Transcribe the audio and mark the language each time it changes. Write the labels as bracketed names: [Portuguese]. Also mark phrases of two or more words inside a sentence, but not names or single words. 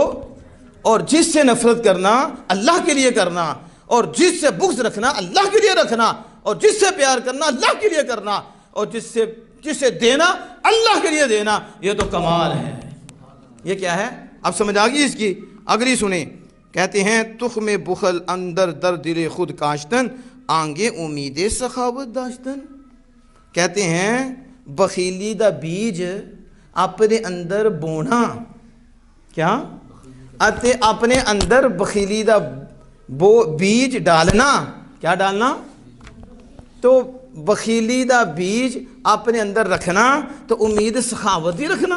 [Urdu] اور جس سے نفرت کرنا اللہ کے لیے کرنا، اور جس سے بغض رکھنا اللہ کے لیے رکھنا، اور جس سے پیار کرنا اللہ کے لیے کرنا، اور جس سے دینا اللہ کے لیے دینا. یہ تو کمال ہے. یہ کیا ہے؟ اب سمجھ آ گئی اس کی؟ اگلی سنیں. [Persian] کہتے ہیں تخم بخل اندر در دل خود کاشتن، آنگے امید سخاوت داشتن. [Urdu] کہتے ہیں [Punjabi] بخیلی دا بیج [Urdu] اپنے اندر بونا. کیا؟ اپنے اندر [Punjabi] بخیلی دا بیج [Urdu] ڈالنا. کیا ڈالنا؟ تو [Punjabi] بخیلی دا بیج [Urdu] اپنے اندر رکھنا تو امید سخاوت ہی رکھنا.